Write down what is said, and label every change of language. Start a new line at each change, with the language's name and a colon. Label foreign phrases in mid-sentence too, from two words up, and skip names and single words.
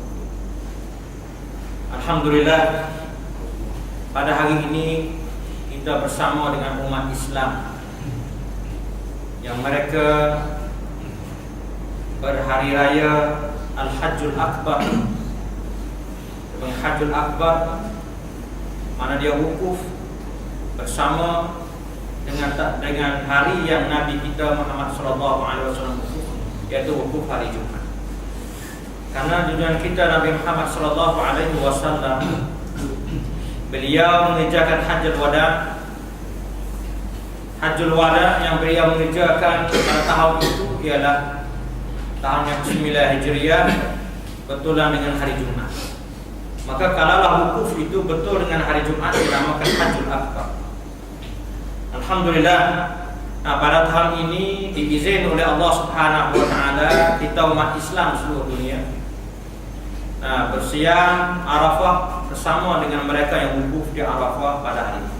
Malay: Alhamdulillah, pada hari ini kita bersama dengan umat Islam yang mereka berhari raya Al-Hajjul Akbar. Al-Hajjul Akbar mana dia wukuf bersama dengan hari yang Nabi kita Muhammad
Arabic: صلى الله عليه وسلم
Malay: wukuf, yaitu wukuf hari Jumat. Karena junjungan kita Nabi Muhammad
Arabic: صلى الله عليه وسلم,
Malay: beliau mengerjakan hajjul wada. Hajjul wada yang beliau mengerjakan pada tahun itu ialah tahun yang ke-9 Hijriah, betulan dengan hari Jumat. Maka kalaulah wukuf itu betul dengan hari Jumat, dinamakan Hajjul Akbar. Alhamdulillah, pada tahun ini diizinkan oleh Allah
Arabic: سبحانه وتعالى
Malay: kita umat Islam seluruh dunia bersiam Arafah bersama dengan mereka yang wukuf di Arafah pada hari ini.